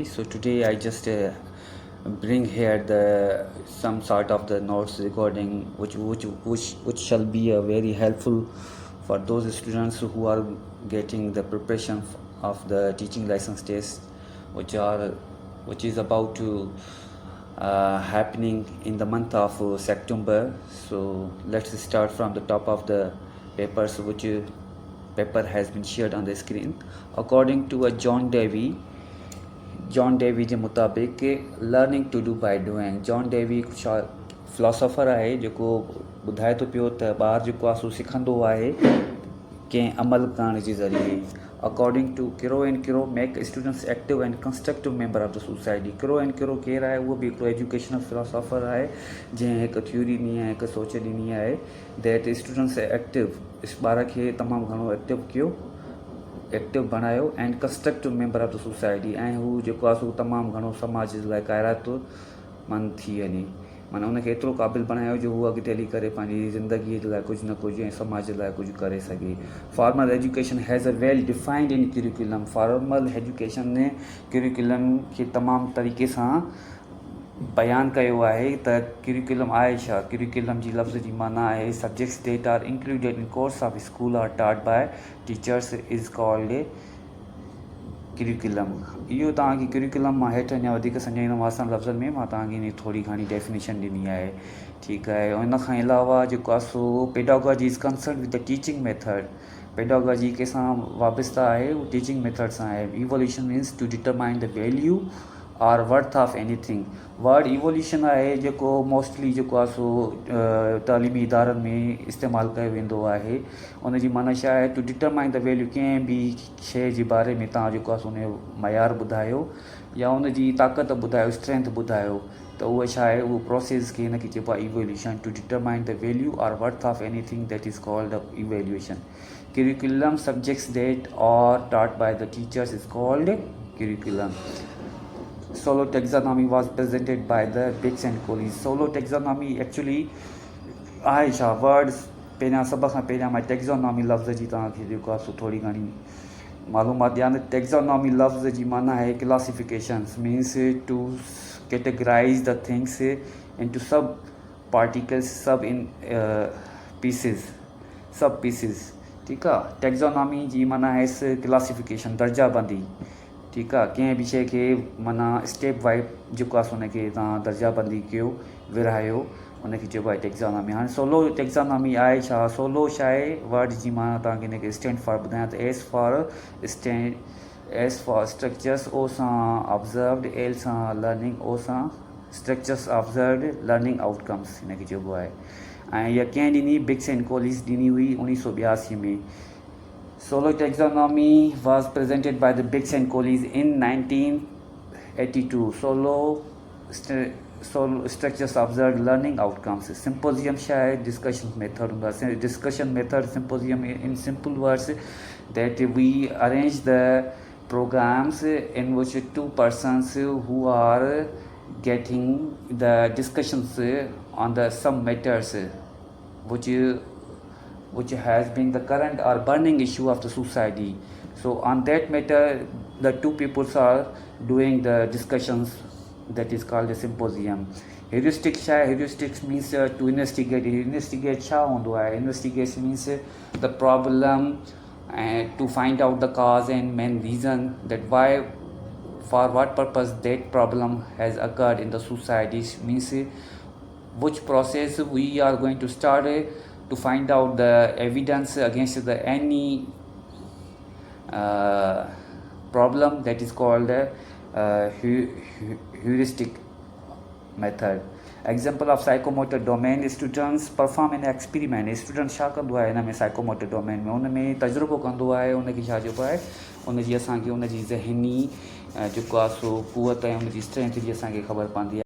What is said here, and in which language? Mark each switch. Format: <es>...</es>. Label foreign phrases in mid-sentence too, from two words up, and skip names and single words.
<en>So today I just bring here the some sort of the notes recording which shall be very helpful for those students who are getting the preparation of the teaching license test which is about to happening in the month of September. So let's start from the top of the papers which paper has been shared on the screen. According to a John Davy</en> <sd>जे मुताबिक़</sd> <en>learning to do by doing.</en> <sd>जॉन डेवी फिलोसोफर आहे जेको ॿुधाए थो पियो त ॿार जेको आहे सो सिखंदो आहे कंहिं अमल करण जे ज़रिए।</sd> <en>According to Kiro and Kiro make students active and constructive member of the society.</en> <sd>किरो एंड किरो केरु आहे? उहो बि हिकिड़ो</sd> <en>educational philosopher</en> <sd>आहे जंहिं हिकु थ्योरी ॾिनी आहे, हिकु सोच ॾिनी आहे</sd> <en>that students active,</en> <sd>ॿार खे तमामु घणो एक्टिव बणायो</sd> <en>and constructive member of the society.</en> <sd>ऐं हू जेको आहे सो तमामु घणो समाज जे लाइ क़ाइरातमंद थी वञे, माना उनखे एतिरो क़ाबिल बणायो जो हू अॻिते हली करे पंहिंजी ज़िंदगीअ जे लाइ कुझु न कुझु ऐं समाज जे लाइ कुझु करे सघे।</sd> <en>Formal education has a well defined in curriculum. formal education</en> <sd>ने करिकुलम खे तमामु तरीक़े सां बयानु कयो आहे त करिकुलम आहे छा। करिकुलम जी लफ़्ज़ जी माना आहे</sd> <en>subjects that are included in course of school are taught by teachers is called curriculum.</en> <sd>इहो तव्हांखे करिकुलम मां हेठि अञा वधीक सम्झाईंदुमि आसान लफ़्ज़नि में। मां तव्हांखे इन थोरी घणी डेफिनेशन ॾिनी आहे, ठीकु आहे। ऐं इन खां अलावा जेको आहे सो</sd> <en>pedagogy is concern with the teaching method.</en> <sd>पेडागॉजी कंहिंसां वाबस्ता आहे? उहो</sd> <en>teaching method</en> <sd>सां आहे।</sd> <en>Evolution means to determine the value or worth of anything. word evolution</en> <sd>आहे जेको मोस्टली जेको आहे सो तालीमी इदारनि में इस्तेमालु कयो वेंदो आहे। उनजी माना छा आहे?</sd> <en>To determine the value.</en> <sd>कंहिं बि शइ जे बारे में तव्हां जेको आहे सो उनजो मयार ॿुधायो या उनजी ताक़त ॿुधायो, स्ट्रेंथ ॿुधायो, त उहा छा आहे? उहो प्रोसेस खे हिनखे चइबो आहे इवोल्यूशन।</sd> <en>To determine the value or worth of anything that is called the evolution. Curriculum subjects that are taught by the teachers is called curriculum. Solo taxonomy was presented by the Biggs and Collins. Solo taxonomy actually</en> <sd>आहे छा? वर्ड्स पहिरियां सभ खां पहिरियां मां टेक्ज़ोनॉमी लफ़्ज़ जी तव्हांखे जेको आहे सो थोरी घणी मालूमात ॾियां त टेक्ज़ोनॉमी लफ़्ज़ जी माना आहे</sd> <en>classifications, means to categorize the things into sub particles, sub in sub pieces,</en> <sd>ठीकु आहे। टेक्ज़ोनॉमी जी माना आहे क्लासिफिकेशन, दर्जाबंदी, ठीकु आहे। कंहिं बि शइ खे माना</sd> <en>step wise</en> <sd>जेको आहे सो उनखे तव्हां दर्जाबंदी कयो, विरहायो, उनखे चइबो आहे टेक्ज़ोनॉमी। हाणे सोलो टेक्ज़ोनॉमी आहे छा? सोलो छा आहे? वर्ड जी माना तव्हांखे हिनखे</sd> <en>stand for</en> <sd>ॿुधायां त</sd> <en>S for structures,</en> <sd>ओ सां ऑब्ज़र्व्ड, एल सां लर्निंग, ओ सां</sd> <en>structures observed learning outcomes</en> <sd>हिनखे चइबो आहे। ऐं इहा कंहिं ॾिनी? बिग्स एंड कोलिन्स ॾिनी हुई 1982 में।</sd> <en>Solo taxonomy was presented by the Biggs and Collins in 1982. Solo structures observed learning outcomes.</en> <sd>Symposium छा आहे?</sd> <en>discussion method हूंदा। discussion method symposium in simple words that we arrange the programs in which two persons who are getting the discussions on the some matters which has been the current or burning issue of the society. So on that matter the two peoples are doing the discussions, that is called a symposium.</en> <sd>Heuristic छा आहे?</sd> <en>Heuristics means to investigate.</en> <sd>Investigate छा हूंदो आहे?</sd> <en>Investigate means the problem and to find out the cause and main reason that why, for what purpose that problem has occurred in the society, means which process we are going to start to find out the evidence against the any problem, that is called heuristic method. Example of psychomotor domain, students perform an experiment.</en> <sd>स्टूडेंट छा कंदो आहे हिन में</sd> <en>psychomotor domain</en> <sd>में? उन में तजुर्बो कंदो आहे, उनखे छा चइबो आहे? उनजी असांखे उनजी ज़हनी जेको आहे सो क़ुवत ऐं उनजी स्ट्रेंथ जी असांखे ख़बर पवंदी आहे।</sd>